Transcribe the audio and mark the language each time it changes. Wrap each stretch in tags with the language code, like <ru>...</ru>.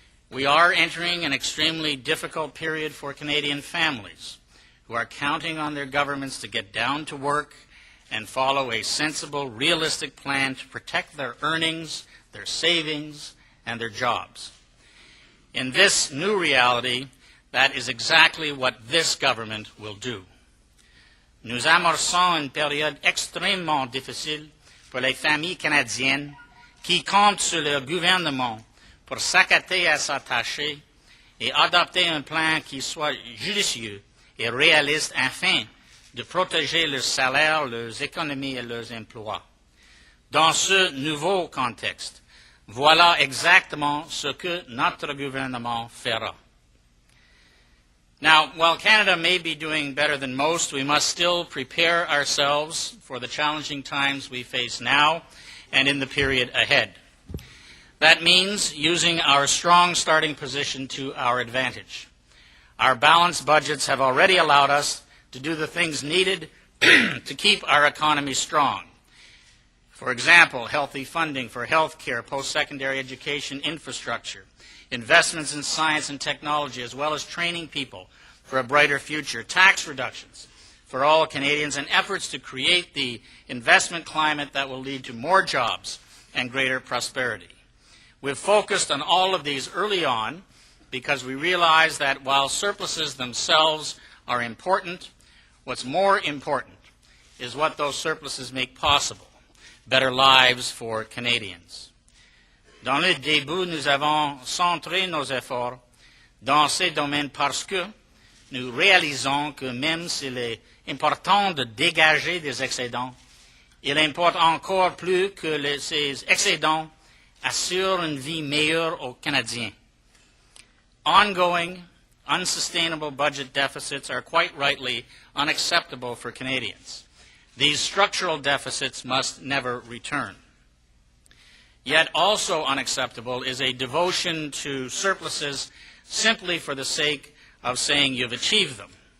<en>We are entering an extremely difficult period for Canadian families who are counting on their governments to get down to work and follow a sensible, realistic plan to protect their earnings, their savings, and their jobs. In this new reality, that is exactly what this government will do.</en> <fr>Nous amorçons une période extrêmement difficile pour les familles canadiennes qui comptent sur leur gouvernement pour s'acquitter à sa tâche et adopter un plan qui soit judicieux et réaliste afin de protéger leurs salaires, leurs économies et leurs emplois. Dans ce nouveau contexte, voilà exactement ce que notre gouvernement fera.</fr> <en>Now, while Canada may be doing better than most, we must still prepare ourselves for the challenging times we face now and in the period ahead. That means using our strong starting position to our advantage. Our balanced budgets have already allowed us to do the things needed to keep our economy strong. For example, healthy funding for health care, post-secondary education infrastructure, investments in science and technology, as well as training people for a brighter future, tax reductions for all Canadians, and efforts to create the investment climate that will lead to more jobs and greater prosperity. We've focused on all of these early on because we realize that while surpluses themselves are important, what's more important is what those surpluses make possible, better lives for Canadians.</en> <fr>Dans le début, nous avons centré nos efforts dans ces domaines parce que nous réalisons que même s'il est important de dégager des excédents, il importe encore plus que ces excédents assurent une vie meilleure aux Canadiens.</fr> <en>Ongoing, unsustainable budget deficits are quite rightly unacceptable for Canadians. These structural deficits must never return. Yet also unacceptable is a devotion to surpluses simply for the sake of saying you've achieved them.</en>